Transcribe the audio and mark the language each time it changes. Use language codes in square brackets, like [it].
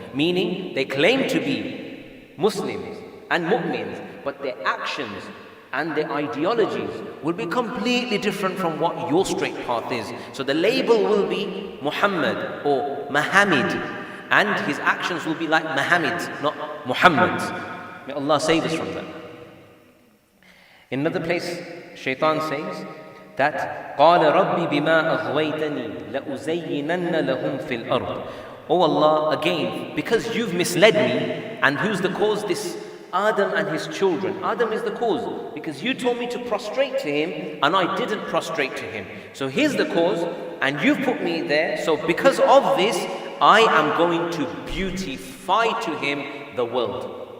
[en] Meaning, they claim to be Muslims and Mu'mins, but their actions and their ideologies will be completely different from what your straight path is. So the label will be Muhammad or Muhammad, and his actions will be like Muhammad's, not Muhammad's. May Allah save us from that. In another place, Shaytan says that [ar] قَالَ رَبِّ بِمَا أَغْوَيْتَنِي لَأُزَيِّنَنَّ لَهُمْ فِي الْأَرْضِ. [en] Oh Allah, again, because you've misled me, and who's the cause? This Adam and his children. Adam is the cause, because you told me to prostrate to him, and I didn't prostrate to him. So here's the cause, and you've put me there. So because of this, I am going to beautify to him the world.